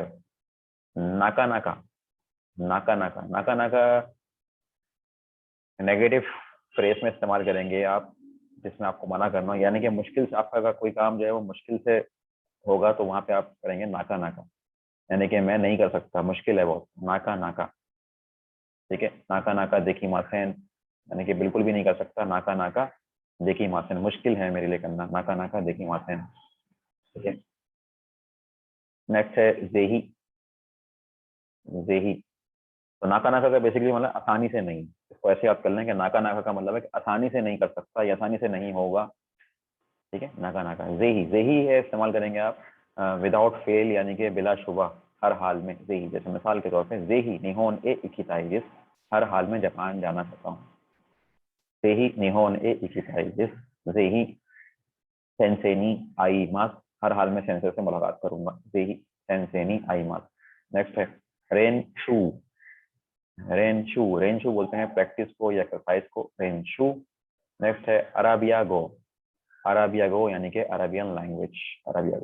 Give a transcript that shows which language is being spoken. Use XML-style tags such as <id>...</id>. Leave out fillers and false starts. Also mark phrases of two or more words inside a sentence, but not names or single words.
<ja>なかなか、なかなか、なかなか</ja> <en>negative phrase</en> <hi>में इस्तेमाल करेंगे आप, जिसमें आपको मना करना हो, यानी कि मुश्किल से आपका अगर कोई काम जो है वो मुश्किल से होगा तो वहां पे आप करेंगे</hi> <ja>なかなか,</ja> <hi>यानी कि मैं नहीं कर सकता, मुश्किल है बहुत,</hi> <ja>なかなか.</ja> <hi>ठीक है,</hi> <ja>なかなかできません,</ja> <hi>यानी कि बिल्कुल भी नहीं कर सकता,</hi> <ja>なかなかできません,</ja> <hi>मुश्किल है मेरे लिए करना,</hi> <ja>なかなかできません.</ja> <hi>ठीक है, नेक्स्ट है जेही। जेही, तो</hi> <ja>なかなか</ja> <hi>का बेसिकली मतलब आसानी से नहीं, इसको ऐसे याद कर लें कि</hi> <ja>なかなか</ja> <hi>का मतलब है कि आसानी से नहीं कर सकता या आसानी से नहीं होगा। ठीक है,</hi> <ja>なかなか.</ja> <hi>जेही, जेही है इस्तेमाल करेंगे आप</hi> <en>without fail,</en> <hi>यानी कि बिला शुबा, हर हाल में। जेही, जैसे मिसाल के तौर पे</hi> <ja>ぜひ日本へ行きたい,</ja> <hi>हर हाल में जापान जाना चाहता हूँ।</hi> <ja>ぜひ日本へ行きたい, ぜひ先生に会います,</ja> <hi>हर हाल में सेंसे से मुलाकात करूंगा।</hi> <ja>ぜひ先生に会います.</ja> <hi>नेक्स्ट है</hi> <ja>रेन शू।</ja> <hi>रेन शू, रेन शू बोलते हैं प्रैक्टिस को या एक्सरसाइज को, रेन शू। नेक्स्ट है अराबियागो। अराबियागो यानी कि</hi> <en>Arabian language,</en> <hi>अराबियागो।</hi>